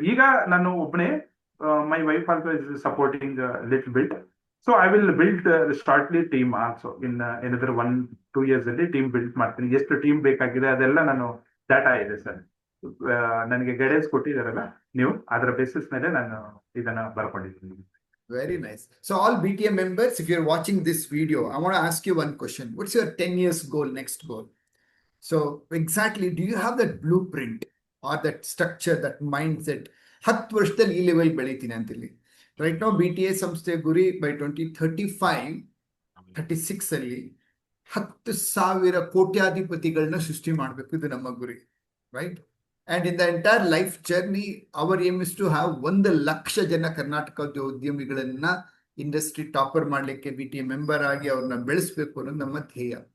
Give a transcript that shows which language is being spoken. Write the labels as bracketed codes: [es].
[kn] ಈಗ ನಾನು ಒಬ್ಬನೇ, [en] My wife also is supporting little bit. So I will build shortly team also in [kn] ಏನಂದ್ರೆ 1-2 years ಅಲ್ಲಿ team build ಮಾಡ್ತೀನಿ. ಎಷ್ಟು ಟೀಮ್ ಬೇಕಾಗಿದೆ ಅದೆಲ್ಲ ನಾನು ಡಾಟಾ ಇದೆ ಸರ್. ನನಗೆ ಗೈಡೆನ್ಸ್ ಕೊಟ್ಟಿದ್ದಾರಲ್ಲ ನೀವು, ಅದರ ಬೇಸಿಸ್ ಮೇಲೆ ನಾನು ಇದನ್ನ ಬರ್ಕೊಂಡಿದ್ದೀನಿ. [en] Very nice. So all BTA members, if you're watching this video, I want to ask you one question. What's your 10 years goal, next goal? So exactly, do you have that blueprint or that structure, that mindset? [kn] 10 ವರ್ಷದಲ್ಲಿ ಈ level ಬೆಳಿತೀನಿ ಅಂತೇಳಿ. Right ನಾವು BTA ಸಂಸ್ಥೆ ಗುರಿ by 2035-36 ಅಲ್ಲಿ 10,000 ಕೋಟ್ಯಾಧಿಪತಿಗಳನ್ನ ಸೃಷ್ಟಿ ಮಾಡಬೇಕು. ಇದು ನಮ್ಮ ಗುರಿ, right? [en] And in the entire life journey, our aim is to have [kn] 1,00,000 ಜನ ಕರ್ನಾಟಕದ ಉದ್ಯಮಿಗಳನ್ನ ಇಂಡಸ್ಟ್ರಿ ಟಾಪರ್ ಮಾಡ್ಲಿಕ್ಕೆ BTA ಮೆಂಬರ್ ಆಗಿ ಅವ್ರನ್ನ ಬೆಳೆಸಬೇಕು ಅನ್ನೋದು ನಮ್ಮ ಧ್ಯೇಯ.